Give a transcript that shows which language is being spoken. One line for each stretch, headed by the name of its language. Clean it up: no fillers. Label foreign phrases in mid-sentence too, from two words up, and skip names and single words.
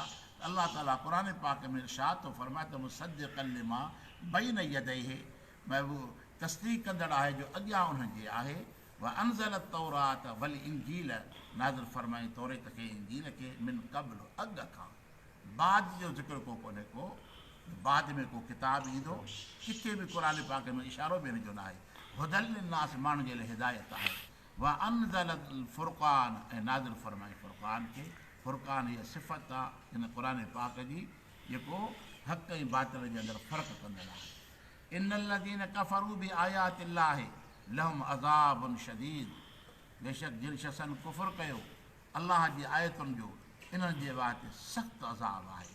Sindhi: अलाह ताला क़ुर पाक में इरशाद थो फरमाए त
Arabic: مصدقا لما بين يديه,
Sindhi: महबूब तस्दीक़ कंदड़ आहे जो अॻियां उन्हनि जे आहे।
Arabic: وأنزل التوراة والإنجيل,
Sindhi: नाज़िल फरमाई तौरेत खे इंजील खे
Arabic: من قبل
Sindhi: अॻु खां, बाद जो ज़िक्र को कोन्हे को, बाद में को किताब ईंदो, किथे बि क़ुर पाक में इशारो बि हिन जो न आहे।
Arabic: هدى للناس
Sindhi: माण्हुनि जे लाइ हिदायत आहे।
Arabic: وأنزل الفرقان,
Sindhi: ऐं नाज़िल फरमाई फुरक़ान खे। फुरक़ान इहा सिफ़त आहे हिन क़ुर पाक जी जेको हक़ ऐं बातिल जे अंदरि फ़र्क़ु कंदड़ आहे।
Arabic: إن الذين كفروا بآيات الله لهم عذاب شديد,
Sindhi: बेशक जिन शख़्सनि कुफ़ुर कयो अलाह जी आयतुनि जो, इन्हनि जे वास्ते सख़्तु अज़ाब आहे।